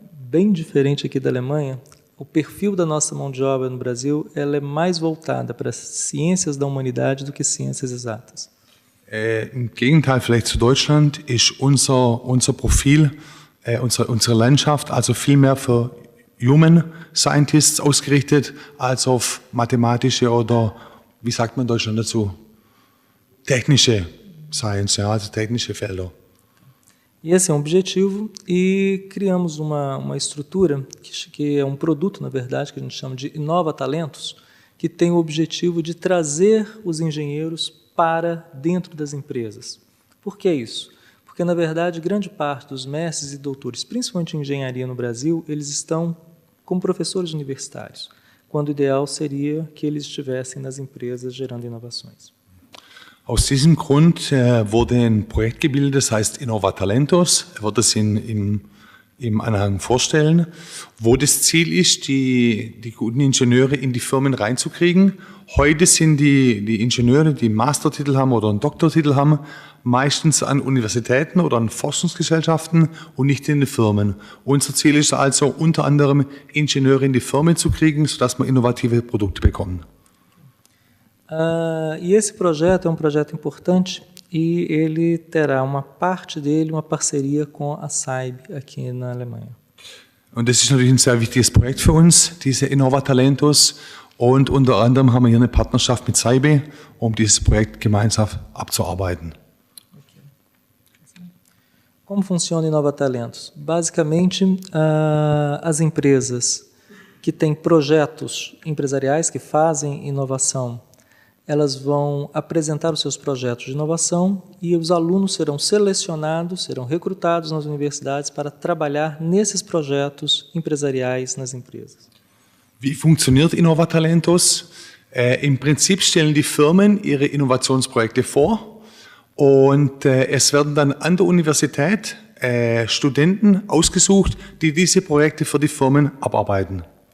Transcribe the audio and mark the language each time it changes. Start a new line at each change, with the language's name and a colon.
Portuguese: Bem diferente aqui da Alemanha, o perfil da nossa mão de obra no Brasil ela é mais voltada para ciências da humanidade do que ciências exatas.
German: Im Gegenteil vielleicht zu Deutschland ist unser Profil, unsere Landschaft also viel mehr für
English: Human Scientists
German: ausgerichtet als auf mathematische oder, wie sagt man in Deutschland dazu, technische Science, ja, also technische Felder.
Portuguese: E esse é um objetivo e criamos uma estrutura que é um produto, na verdade, que a gente chama de Inova Talentos, que tem o objetivo de trazer os engenheiros para dentro das empresas. Por que isso? Porque, na verdade, grande parte dos mestres e doutores, principalmente em engenharia no Brasil, eles estão como professores universitários, quando o ideal seria que eles estivessem nas empresas gerando inovações.
German: Aus diesem Grund wurde ein Projekt gebildet, das heißt Innova Talentos. Ich werde das im Anhang vorstellen, wo das Ziel ist, die guten Ingenieure in die Firmen reinzukriegen. Heute sind die Ingenieure, die einen Mastertitel haben oder einen Doktortitel haben, meistens an Universitäten oder an Forschungsgesellschaften und nicht in den Firmen. Unser Ziel ist also unter anderem, Ingenieure in die Firmen zu kriegen, sodass wir innovative Produkte bekommen.
Portuguese: E esse projeto é um projeto importante e ele terá uma parte dele, uma parceria com a SAIB aqui na Alemanha.
German: Und das ist natürlich ein sehr wichtiges Projekt für uns, diese Innova Talentos. Und unter anderem haben wir hier eine Partnerschaft mit SAIB, um dieses Projekt gemeinsam abzuarbeiten.
Portuguese: Como funciona Inova Talentos? Basicamente, as empresas que têm projetos empresariais, que fazem inovação, elas vão apresentar os seus projetos de inovação e os alunos serão selecionados, serão recrutados nas universidades para trabalhar nesses projetos empresariais nas empresas.
German: Wie funktioniert Innova Talentos? Im Prinzip stellen die Firmen ihre Innovationsprojekte vor und es werden dann an der Universität Studenten ausgesucht, die diese Projekte für die Firmen abarbeiten.